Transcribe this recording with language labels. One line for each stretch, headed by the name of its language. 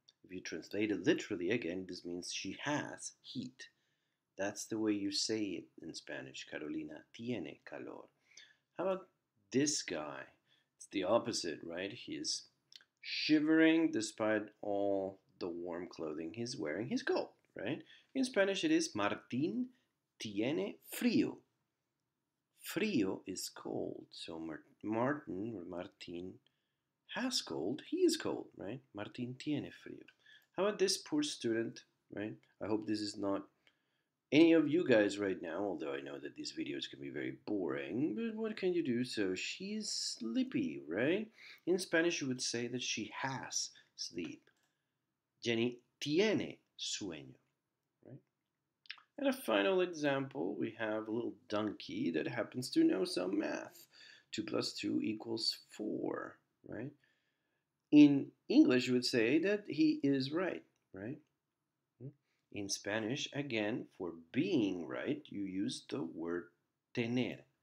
English: If you translate it literally again, this means she has heat. That's the way you say it in Spanish.
Spanish: Carolina tiene calor.
English: How about this guy? It's the opposite, right? He's shivering despite all the warm clothing he's wearing. He's cold, right? In Spanish, it is
Spanish: Martín tiene frío.
English: Frío is cold. So Martin or Martín has cold. He is cold, right?
Spanish: Martín tiene frío.
English: How about this poor student, right? I hope this is not any of you guys right now, although I know that these videos can be very boring, but what can you do? So she's sleepy, right? In Spanish, you would say that she has sleep.
Spanish: Jenny tiene sueño, right?
English: And a final example, we have a little donkey that happens to know some math. 2 plus 2 equals 4, right? In English, you would say that he is right, right? In Spanish, again, for being right, you use the word tener.